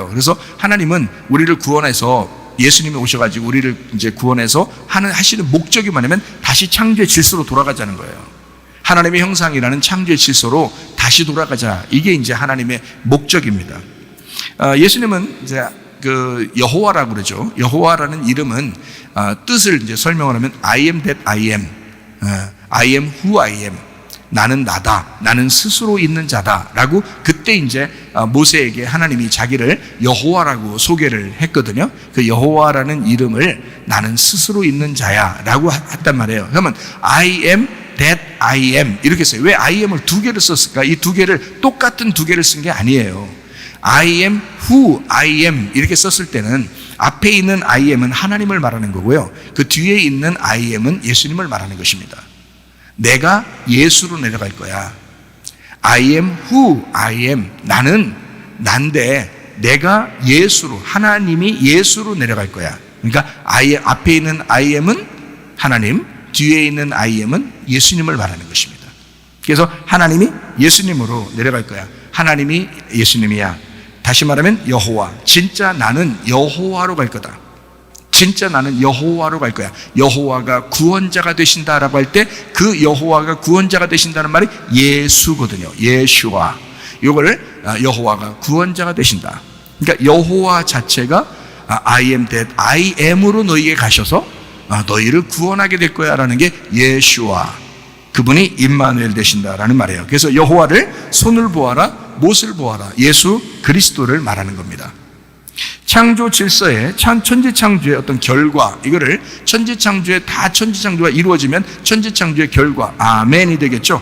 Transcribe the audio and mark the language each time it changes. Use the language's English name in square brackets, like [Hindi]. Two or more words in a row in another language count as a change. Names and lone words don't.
[Korean] 그래서 하나님은 우리를 구원해서, 예수님이 오셔가지고 우리를 이제 구원해서 하시는 목적이 뭐냐면 다시 창조의 질서로 돌아가자는 거예요. 하나님의 형상이라는 창조의 질서로 다시 돌아가자. 이게 이제 하나님의 목적입니다. 예수님은 이제 그 여호와라고 그러죠. 여호와라는 이름은 뜻을 이제 설명을 하면 [English] I am that I am, I am who I am, [Korean] 나는 나다, 나는 스스로 있는 자다라고 그때 이제 모세에게 하나님이 자기를 여호와라고 소개를 했거든요. 그 여호와라는 이름을 나는 스스로 있는 자야라고 했단 말이에요. [English] 그러면 I am that I am [Korean] 이렇게 써요. 왜 [English] I am [Korean] 을 두 개를 썼을까? 이 두 개를, 똑같은 두 개를 쓴 게 아니에요. [English] I am who I am [Korean] 이렇게 썼을 때는 앞에 있는 [English] I am [Korean] 은 하나님을 말하는 거고요. 그 뒤에 있는 [English] I am [Korean] 은 예수님을 말하는 것입니다. 내가 예수로 내려갈 거야. [English] I am who I am. [Korean] 나는 난데 내가 예수로, 하나님이 예수로 내려갈 거야. 그러니까 앞에 있는 [English] I am [Korean] 은 하나님, 뒤에 있는 [English] I am [Korean] 은 예수님을 말하는 것입니다. 그래서 하나님이 예수님으로 내려갈 거야. 하나님이 예수님이야. 다시 말하면 여호와. 진짜 나는 여호와로 갈 거다. 진짜 나는 여호와로 갈 거야. 여호와가 구원자가 되신다라고 할 때 그 여호와가 구원자가 되신다는 말이 예수거든요. 예슈와. 이걸 여호와가 구원자가 되신다. 그러니까 여호와 자체가 [English] I am that I am [Korean] 으로 너희에게 가셔서 너희를 구원하게 될 거야 라는 게 예슈와. 그분이 임마누엘 되신다라는 말이에요. 그래서 여호와를 손을 보아라, 못을 보아라, 예수 그리스도를 말하는 겁니다. 창조 질서의 천지창조의 어떤 결과, 이거를 천지창조의 다 천지창조가 이루어지면 천지창조의 결과, 아멘이 되겠죠.